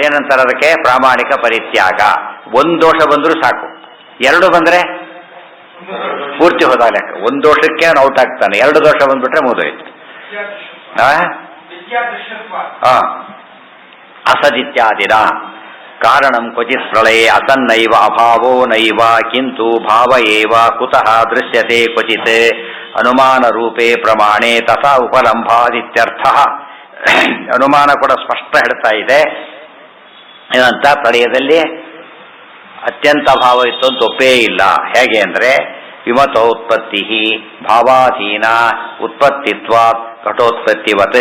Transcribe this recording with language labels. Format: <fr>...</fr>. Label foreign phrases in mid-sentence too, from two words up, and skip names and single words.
<kn>ಏನಂತಾರೆ ಅದಕ್ಕೆ? ಪ್ರಾಮಾಣಿಕ ಪರಿತ್ಯಾಗ. ಒಂದು ದೋಷ ಬಂದರೂ ಸಾಕು, ಎರಡು ಬಂದ್ರೆ ಪೂರ್ತಿ ಹೋದಾಗ ಲೆಕ್ಕ. ಒಂದು ದೋಷಕ್ಕೆ ಅವನು ಔಟ್ ಆಗ್ತಾನೆ, ಎರಡು ದೋಷ ಬಂದ್ಬಿಟ್ರೆ ಮುಗಿದೋಯ್ತು.</kn> <sa>ಅಸದಿತ್ಯಾದಿನ ಕಾರಣಂ ಕ್ವಚಿತ್ ಪ್ರಳಯೇ ಅಸನ್ನೈವ ಅಭಾವೋ ನೈವ ಕಿಂತು ಭಾವ ಏವ ಕುತಃ ದೃಶ್ಯತೆ ಕ್ವಚಿತ್ ಅನುಮಾನ ರೂಪೇ ಪ್ರಮಾಣೆ ತಥಾ ಉಪಲಂಭಾದಿತ್ಯರ್ಥ.</sa> <kn>ಅನುಮಾನ ಕೂಡ ಸ್ಪಷ್ಟ ಹೇಳ್ತಾ ಇದೆ. ಏನಂತ? ಪ್ರಳಯದಲ್ಲಿ ಅತ್ಯಂತ ಭಾವ ಇತ್ತು ಅಂತ ಒಪ್ಪೇ ಇಲ್ಲ. ಹೇಗೆ ಅಂದ್ರೆ</kn> <sa>ವಿಮತೋತ್ಪತ್ತಿ ಭಾವಾಧೀನ ಉತ್ಪತ್ತಿತ್ವ ಘಟೋತ್ಪತ್ತಿವತ್.</sa>